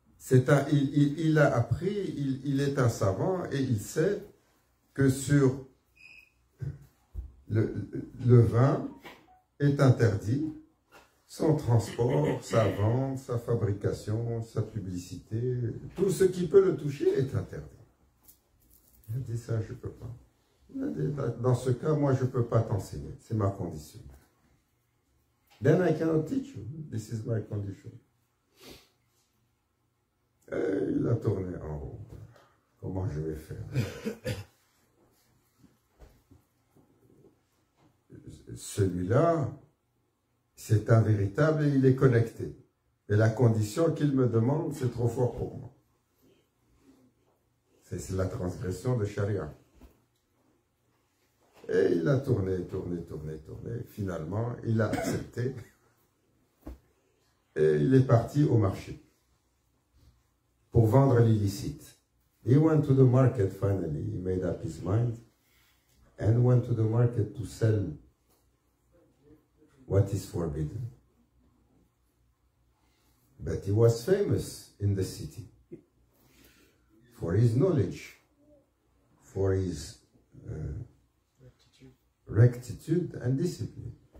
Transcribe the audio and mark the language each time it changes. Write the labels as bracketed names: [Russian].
[French] Il a appris, il est un savant et il sait que sur le vin est interdit, son transport, sa vente, sa fabrication, sa publicité, tout ce qui peut le toucher est interdit. Il a dit ça, je ne peux pas. Il a dit, dans ce cas, moi, je ne peux pas t'enseigner, c'est ma condition. [English] Then I cannot teach you, this is my condition. [French] Et il a tourné en rond. Comment je vais faire? Celui-là, c'est un véritable et il est connecté. Et la condition qu'il me demande, c'est trop fort pour moi. C'est la transgression de Sharia. Et il a tourné. Finalement, il a accepté. Et il est parti au marché pour vendre l'illicite. [English] He went to the market finally. He made up his mind and went to the market to sell what is forbidden. But he was famous in the city for his knowledge, for his rectitude and discipline.